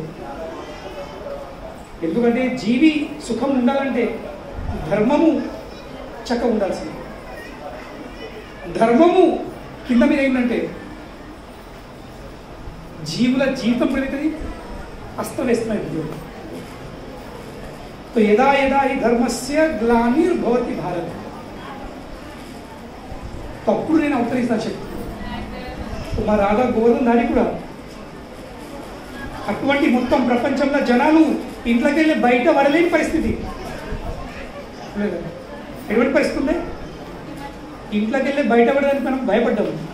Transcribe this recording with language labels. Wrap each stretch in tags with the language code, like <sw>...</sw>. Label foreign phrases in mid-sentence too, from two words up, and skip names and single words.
<te>ఎందుకంటే జీవి సుఖం ఉండాలంటే ధర్మము చక్కగా ఉండాల్సింది. ధర్మము కింద మీద ఏంటంటే జీవుల జీవితం పెరుగుతుంది, అస్తవ్యస్తమైపోతుంది.</te> <sa>तो यदा यदा ही धर्मस्य ग्लानिर्भवति भारत.</sa> <te>तो అప్పుడు నేను అవతరిస్తాను చెప్పి మా రాధా గోవర్ధన్ దారి కూడా అటువంటి మొత్తం ప్రపంచంలో జనాలు ఇంట్లోకి వెళ్ళి బయట పడలేని పరిస్థితి. ఎటువంటి పరిస్థితి ఉంది? ఇంట్లోకి వెళ్ళి బయట పడడానికి మనం భయపడ్డాము.</te>